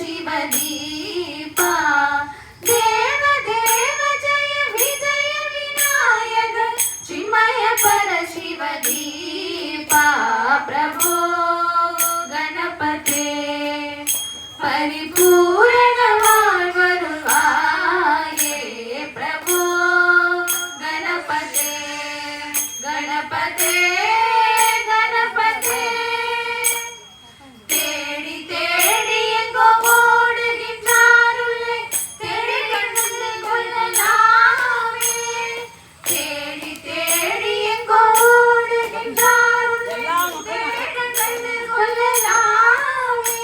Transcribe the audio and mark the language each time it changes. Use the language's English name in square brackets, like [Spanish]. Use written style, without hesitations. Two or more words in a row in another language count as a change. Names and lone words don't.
[Sanskrit] शिवदीपा देव देव जय विजय विनायक चिन्मय परशिवदीपा प्रभो गणपते परिपूर्ण வாழ்வருள்வாயே प्रभो गणपते गणपते गणपते [Tamil] தேடி தேடி எங்கோ ஓடுகின்றாருள்ளே தேடி கண்டு கொள்ளலாமே தேடி தேடி எங்கோ ஓடுகின்றாருள்ளே தேடி கண்டு கொள்ளலாமே